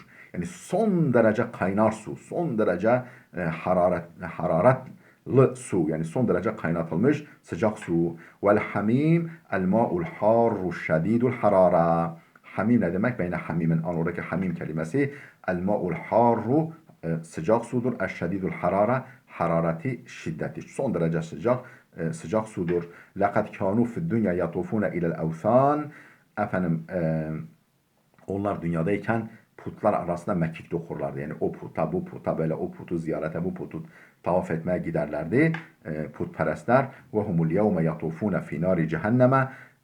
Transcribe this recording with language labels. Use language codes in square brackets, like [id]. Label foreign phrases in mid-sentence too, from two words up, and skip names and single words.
[tr] Yani son derece kaynar su, son derece hararetli su, yani son derece kaynatılmış sıcak su. [ar] والحميم الماء الحار شديد الحرارة. [tr] Hamim ne demek? [ar] بين حميم آن [tr] oradaki hamim kelimesi [ar] الماء الحار [tr] sıcak sudur. [ar] الشديد الحرارة [tr] harareti şiddeti. Son derece sıcak sudur. [ar] لقد كانوا في الدنيا يطوفون إلى الأوثان. [tr] Efendim onlar dünyadayken putlar arasında mekik dokurlardı. Yani o puta bu puta böyle o putu ziyarete bu putu tavaf etmeye giderlerdi putperestler. [ar] وهم اليوم يطوفون في نار جهنم.